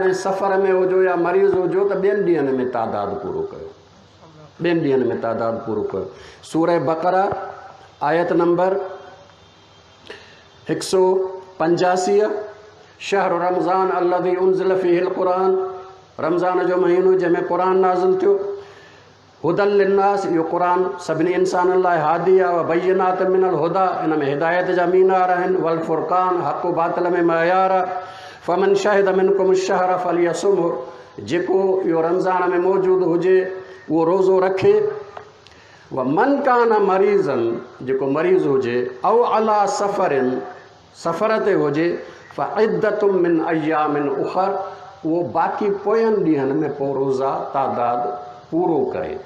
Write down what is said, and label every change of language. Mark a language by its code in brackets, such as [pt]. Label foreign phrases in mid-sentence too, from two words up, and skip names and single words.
[sd] जॾहिं सफ़र में हुजो या मरीज़ हुजो त ॿियनि ॾींहंनि में तादाद पूरो कयो, ॿियनि ॾींहंनि में तादाद पूरो कयो। सूरह बक़रा आयत नंबर 185, [ar] شهر رمضان الذي أنزل فيه القرآن, [sd] रमज़ान जो महीनो जंहिंमें क़ुरान नाज़िल थियो। [ar] هدى للناس, [sd] इहो क़ुरान सभिनी इंसाननि लाइ हादी आहे। [ar] وبينات من الهدى, [sd] इन में हिदायत जा मीनार आहिनि। [ar] والفرقان, [sd] हक़ बातिल में मयार आहे। [ar] فمن شهد منكم الشهر فليصمه, [sd] जेको इहो रमज़ान में मौजूदु हुजे उहो रोज़ो रखे। [ar] ومن كان مريضا, [sd] जेको मरीज़ हुजे, [ar] أو على سفر, [sd] सफ़र ते हुजे, [ar] فعدة من أيام أخر, [sd] उहो बाक़ी पोयनि ॾींहंनि में पोइ रोज़ा तादाद पूरो करे।